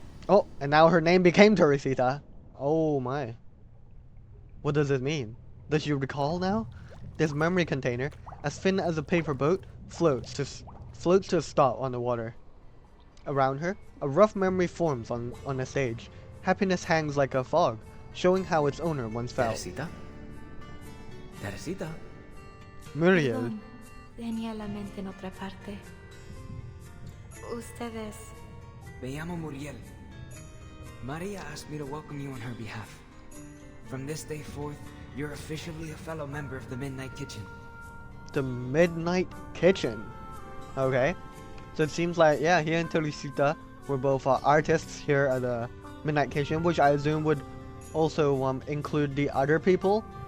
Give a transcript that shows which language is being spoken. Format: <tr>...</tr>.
<en>Oh, and now her name became Teresita. Oh my. What does it mean? Does she recall now? This memory container, as thin as a paper boat, floats to a stop on the water. Around her, a rough memory forms on a stage. Happiness hangs like a fog, showing how its owner once felt. Teresita? Teresita? Muriel.</en> <es>Perdón, tenía la mente en otra parte. Ustedes... Me llamo Muriel.</es> <en>Maria asked me to welcome you on her behalf. From this day forth, you're officially a fellow member of the Midnight Kitchen. The Midnight Kitchen. Okay. So it seems like, yeah, he and Teresita were both artists here at the Midnight Kitchen, which I assume would also include the other people.</en>